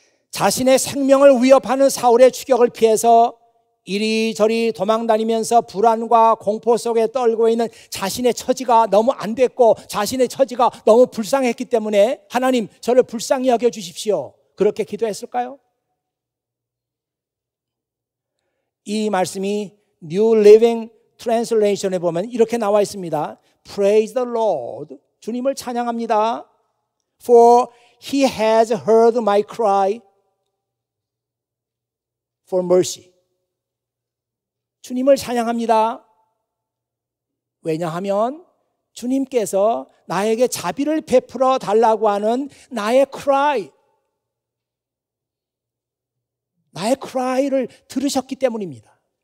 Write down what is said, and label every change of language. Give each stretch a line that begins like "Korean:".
Korean: 자신의 생명을 위협하는 사울의 추격을 피해서 이리저리 도망다니면서 불안과 공포 속에 떨고 있는 자신의 처지가 너무 안 됐고 자신의 처지가 너무 불쌍했기 때문에 하나님 저를 불쌍히 여겨주십시오. 그렇게 기도했을까요? 이 말씀이
English: New Living Translation
Korean: 에 보면 이렇게 나와 있습니다.
English: Praise the Lord.
Korean: 주님을 찬양합니다.
English: For He has heard my cry for mercy.
Korean: 주님을 찬양합니다. 왜냐하면 주님께서 나에게 자비를 베풀어 달라고 하는 나의 cry, 나의 cry를 들으셨기 때문입니다.